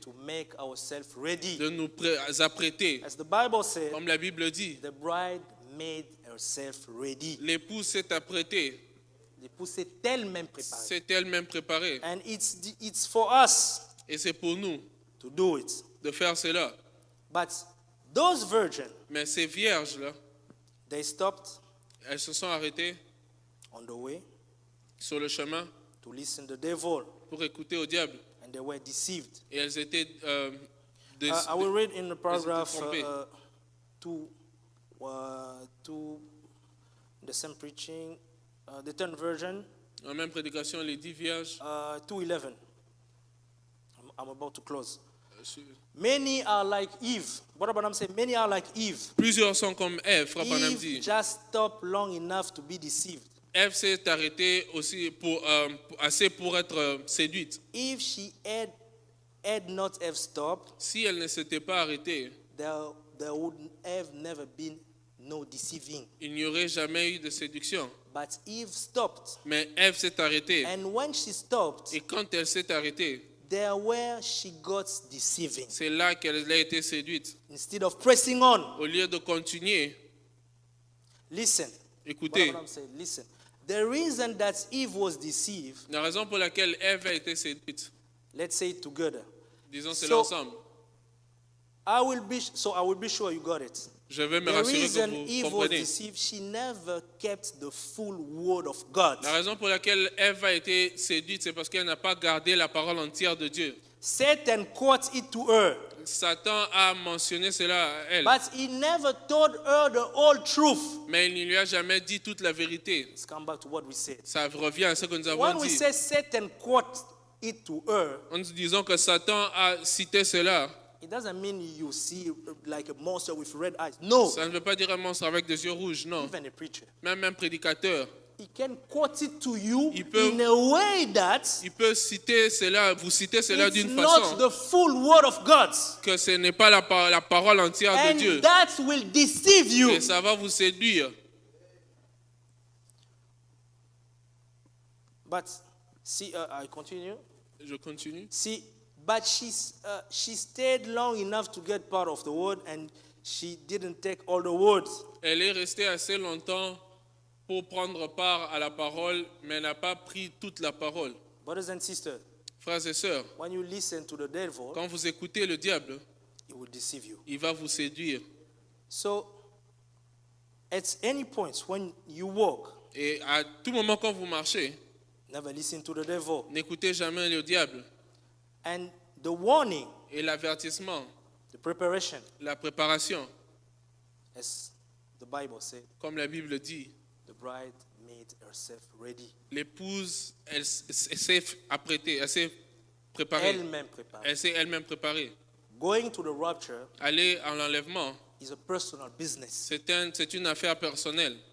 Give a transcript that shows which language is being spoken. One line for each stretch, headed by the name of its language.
English: to make ourselves ready.
French: de nous apprêter.
English: As the Bible said,
French: Comme la Bible dit,
English: the bride made herself ready.
French: l'épouse s'est apprêtée, L'épouse s'est elle-même préparée. s'est elle-même préparée.
English: And it's for us
French: Et c'est pour nous
English: to do it.
French: de faire cela.
English: But those virgins,
French: Mais ces vierges-là,
English: they stopped
French: elles se sont arrêtées
English: on the way
French: sur le chemin
English: to listen to the devil,
French: pour écouter au diable.
English: and they were deceived.
French: Et elles étaient
English: I will read in the paragraph
French: trompées.
English: 2, the same preaching, the 10th version,
French: en même prédication, les 10 vierges.
English: 2:11. I'm about to close. Many are like Eve. What about said? Many are like Eve.
French: Plusieurs sont comme Ève, Frère Branham
English: Eve
French: dit.
English: just stopped long enough to be deceived.
French: Ève s'est arrêtée aussi assez pour être séduite.
English: If she had not have stopped,
French: Si elle ne s'était pas arrêtée,
English: there would have never been no deceiving.
French: il n'y aurait jamais eu de séduction.
English: But Eve stopped.
French: Mais Ève s'est arrêtée.
English: And when she stopped,
French: Et quand elle s'est arrêtée,
English: there where she got deceiving.
French: c'est là qu'elle a été séduite.
English: Instead of pressing on,
French: Au lieu de continuer,
English: listen.
French: écoutez,
English: What I'm saying, listen. The reason that Eve was deceived,
French: La raison pour laquelle Ève a été séduite,
English: let's say it together.
French: disons c'est
English: So-
French: l'ensemble.
English: I will be sure you got it.
French: Je vais me
English: The
French: rassurer
English: reason
French: que vous
English: Eve was
French: comprenez.
English: deceived, she never kept the full word of God.
French: La raison pour laquelle Ève a été séduite, c'est parce qu'elle n'a pas gardé la parole entière de Dieu.
English: Satan quotes it to her,
French: Satan a mentionné cela à elle,
English: but he never told her the whole truth.
French: mais il ne lui a jamais dit toute la vérité.
English: Let's come back to what we said.
French: Ça revient à ce que nous avons
English: When we
French: dit.
English: say Satan quotes it to her,
French: En disant que Satan a cité cela,
English: it doesn't mean you see like a monster with red eyes. No,
French: ça ne veut pas dire un monstre avec des yeux rouges, non.
English: even a preacher.
French: Même un prédicateur,
English: He can quote it to you
French: Il peut-
English: in a way that
French: il peut citer cela, vous citer cela
English: it's
French: d'une
English: not
French: façon
English: the full word of God.
French: que ce n'est pas la parole entière de Dieu.
English: And that will deceive you.
French: Et ça va vous séduire.
English: But see, I continue.
French: Je continue.
English: See, but she stayed long enough to get part of the word, and she didn't take all the words.
French: Elle est restée assez longtemps pour prendre part à la parole, mais elle n'a pas pris toute la parole.
English: Brothers and sisters,
French: Frères et sœurs,
English: when you listen to the devil,
French: quand vous écoutez le diable,
English: he will deceive you.
French: il va vous séduire.
English: So, at any point when you walk,
French: Et à tout moment quand vous marchez,
English: never listen to the devil.
French: n'écoutez jamais le diable.
English: And the warning,
French: Et l'avertissement,
English: the preparation,
French: la préparation,
English: as the Bible said,
French: comme la Bible dit,
English: the bride made herself ready.
French: l'épouse, elle s'est apprêtée, elle s'est préparée, Elle-même préparée. elle s'est elle-même préparée.
English: Going to the rapture
French: Aller en enlèvement,
English: is a personal business.
French: c'est une affaire personnelle.